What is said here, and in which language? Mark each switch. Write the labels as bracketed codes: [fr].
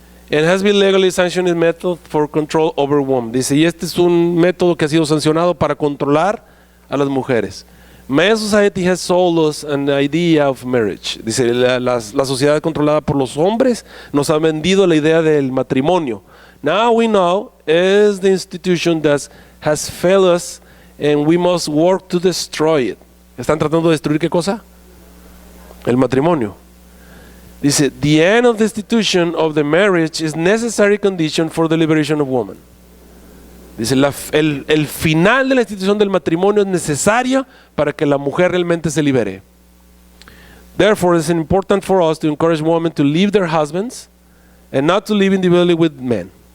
[en] And has been legally sanctioned method for control over women. [es] Dice, y este es un método que ha sido sancionado para controlar a las mujeres. [en] My society has sold us an idea of marriage. [es] Dice, la sociedad controlada por los hombres nos ha vendido la idea del matrimonio. [en] Now we know is the institution that has failed us and we must work to destroy it. [es] ¿Están tratando de destruir qué cosa? El matrimonio. [en] Dice, the end of the institution of the marriage is necessary condition for the liberation of woman. [es] Dice, el final de la institución del matrimonio es necesario para que la mujer realmente se libere. [en] Therefore, it's important for us to encourage women to leave their husbands and not to live individually with men.